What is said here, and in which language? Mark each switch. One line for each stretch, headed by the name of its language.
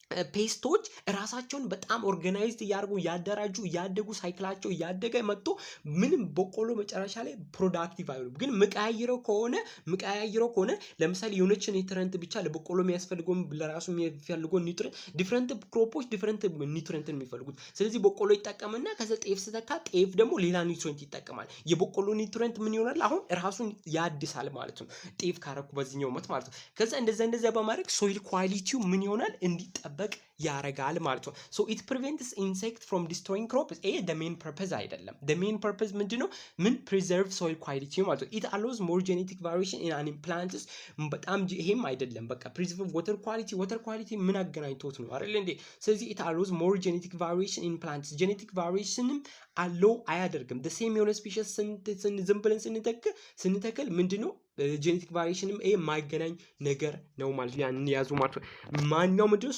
Amharic: ፔስቶች ራሳቸውን በጣም ኦርጋናይዝድ እያደራጁ እያደጉ ሳይክላቸው እያደገ መጥቶ ምንም በቆሎ መጨረሻ ላይ ፕሮዳክቲቭ አይሆንም። ግን ምቀያይረው ከሆነ ለምሳሌ የሆነች ኒውትሪየንት ብቻ ለበቆሎ የሚያስፈልገው ለራሱ የሚፈልገው ኒውትሪየንት ዲፈረንት ክሮፖች ዲፈረንት ኒውትሪየንትን የሚፈልጉት። ስለዚህ በቆሎ ይጠቀምና ከዛ ጤፍ ስተካ ጤፍ ደግሞ ሌላ ኒውትሪየንት ይጠቀማል። የበቆሎ ኒውትሪየንት ምን ይሆናል? አሁን ራሱን ያድሳል ማለት ነው። ጤፍ ካረኩ በዚህኛው መት ማለት ነው። ከዛ እንደዛ በማድረግ ሶይል ኳሊቲው ምን ይሆናል? እንዲጠበቅ ያረጋል ማለት ነው።
English: so it prevents insect from destroying crops. the main purpose
Amharic: አይደለም።
English: the main purpose
Amharic: ምንድነው? ምን
English: preserve soil quality
Amharic: ማለት ነው።
English: it allows more genetic variation in an plants
Amharic: በጣም ይሄም አይደለም። በቃ
English: preserve water quality
Amharic: ምን አገናኝቶት ነው አይደል እንዴ? ስለዚህ
English: it allows more genetic variation in plants.
Amharic: genetic variationም አለው አያደርግም።
English: the same
Amharic: የሆነ ስፔሺስ ዝም ብለን ስንተክል ምንድነው ጄኔቲክ ቫሪዬሽንም የማይገናኝ ነገር ነው ማለት ነው። ያንን ያዙ ማለት ነው። ማንኛው ምንድነው?